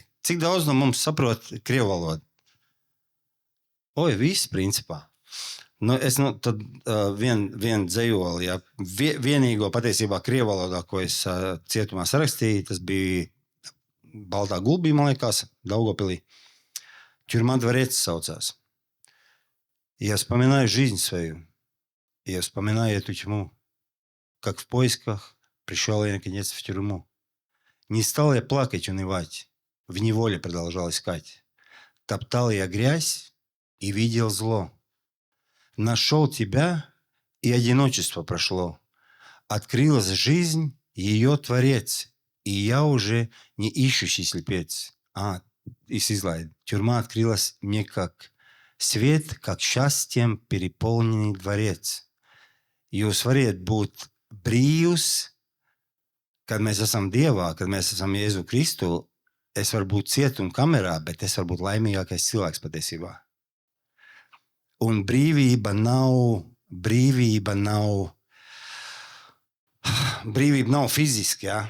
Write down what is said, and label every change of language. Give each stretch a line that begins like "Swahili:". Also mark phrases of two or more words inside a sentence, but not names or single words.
Latvian: Cik daudz no mums saprot krievu valodu? Viss principā. Tad vien dzejoli, ja, vienīgo patiesībā krievu valodā, ko es cietumā sarakstīju, tas bija Baltā gulbī, man liekas, Daugavpilī.
Russian: Тюрьма дворец saucās. Я вспоминаю жизнь свою. Я вспоминаю эту тьму. Как в поисках пришел я, наконец, в тюрьму. Не стал я плакать, унывать. В неволе продолжал искать. Топтал я грязь и видел зло. Нашел тебя, и одиночество прошло. Открылась жизнь, ее творец. И я уже не ищущий слепец. Тюрьма открылась мне как свет, как счастьем переполненный дворец.
Latvian: Jūs variet būt brīvs, kad mēs esam Dievā, kad mēs esam Jēzu Kristu. Es varu būt cietuma kamerā, bet es varu būt laimīgākais cilvēks patiesībā. Un brīvība nav fiziski, ja?